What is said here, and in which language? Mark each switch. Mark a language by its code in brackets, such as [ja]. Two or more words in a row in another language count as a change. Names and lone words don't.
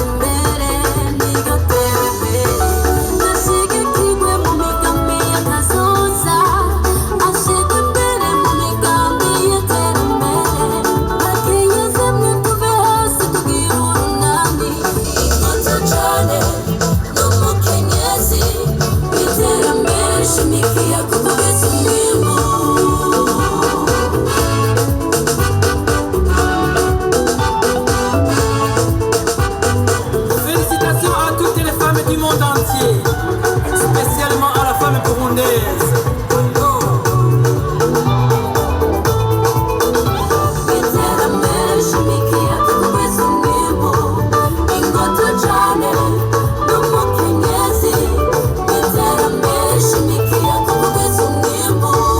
[rn] imbere n'igatera imbere ashigikirwe mu migambi y'akazoza ashigwa imbere mu migambi y'iterambere bakenyeze mwe tuve hasi tugira urunani ingoto cane n'umukenyezi iterambere shimikiye ku bwiza umwimbu. [fr] Félicitations à toutes les femmes du monde entier, spécialement à la femme burundaise. [rn] Iterambere shimikiye ku bwiza umwimbu ingoto cane n'umukenyezi iterambere shimikiye ku bwiza umwimbu